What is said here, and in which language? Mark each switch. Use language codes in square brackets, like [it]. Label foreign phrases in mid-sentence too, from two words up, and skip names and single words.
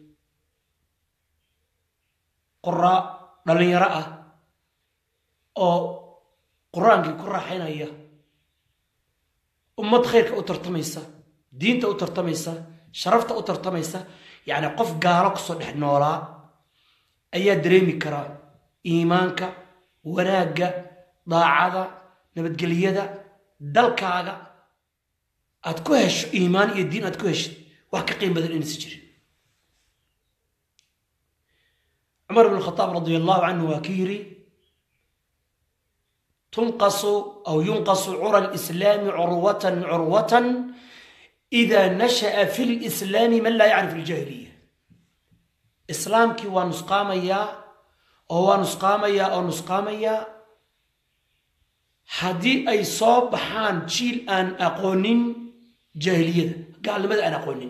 [so] qura dhalinyaro ah oo quraankii ku raaxaynaya ummad khayrka u tartamaysa diinta u tartamaysa sharafta u tartamaysa yaani qof gaalo ku soo dhex noolaa ayaa dareemi karaa iimaanka wanaagga daacada nabadgelyada dalkaaga aad ku hesho iimaan iyo diin aad ku hesho wax ka qiimo badan inaysan jirin. [ar] عمر بن الخطاب رضي الله عنه [so] waa ka yiri [ar] تنقض أو ينقض عرى الإسلام عروة إذا نشأ في الإسلام من لا يعرف الجاهلية. [so] islaamki waa nusqaamaya oo nusqaamaya haddii ay soo baxaan jiil aan aqoonin jaahiliyada gaalnimada aan aqoonin.